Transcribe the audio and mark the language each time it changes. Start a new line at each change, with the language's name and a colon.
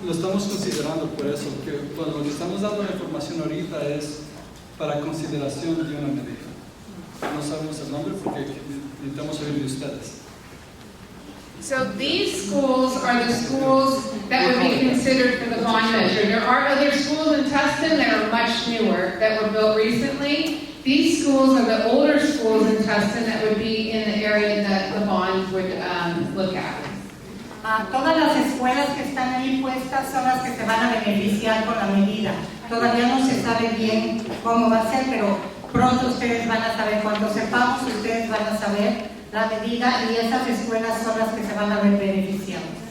Spanish: Lo estamos considerando por eso, que cuando le estamos dando la información ahorita es para consideración de una medida. No sabemos el nombre porque necesitamos oír de ustedes.
English: So these schools are the schools that would be considered for the bond measure. There are other schools in Tustin that are much newer, that were built recently. These schools are the older schools in Tustin that would be in the area that the bond would look at.
Spanish: Todas las escuelas que están ahí puestas son las que se van a beneficiar con la medida. Todavía no se sabe bien cómo va a ser, pero pronto ustedes van a saber. Cuando sepamos, ustedes van a saber la medida y esas escuelas son las que se van a ver beneficiadas.